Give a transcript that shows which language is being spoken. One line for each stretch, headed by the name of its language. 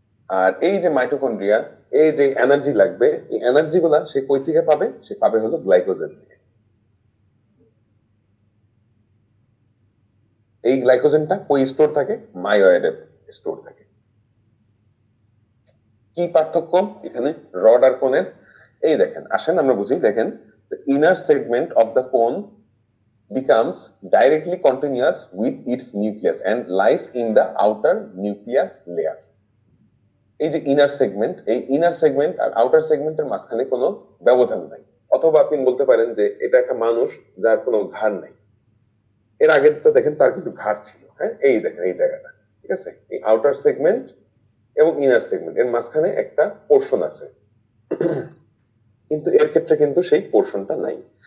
Bangla: আর এই যে মাইটোকন্ড্রিয়া, এই যে এনার্জি লাগবে, এই এনার্জি গুলা সে কই থেকে পাবে, সে পাবে হলো গ্লাইকোজেন থেকে। এই গ্লাইকোজেনটা কই স্টোর থাকে, মায়োয়েডে স্টোর থাকে। কি পার্থক্য এখানে রড আর কোনের, এই দেখেন আসেন আমরা বুঝি। দেখেন
English: Inner segment of the cone becomes directly continuous with its nucleus and lies in the outer nuclear layer.
Bangla: এই যে ইনার সেগমেন্ট, এই ইনার সেগমেন্ট আর আউটার সেগমেন্টের মাঝখানে কোনো ব্যবধান নাই। অথবা আপনি বলতে পারেন যে এটা একটা মানুষ যার কোনো ঘাড় নাই। এর আগে তো দেখেন তার কিন্তু ঘাড় ছিল, হ্যাঁ এই দেখেন এই জায়গাটা, ঠিক আছে? এই আউটার সেগমেন্ট এবং ইনার সেগমেন্ট এর মাঝখানে একটা পোর্শন আছে, কিন্তু এর ক্ষেত্রে কিন্তু সেই পোর্শনটা নাই।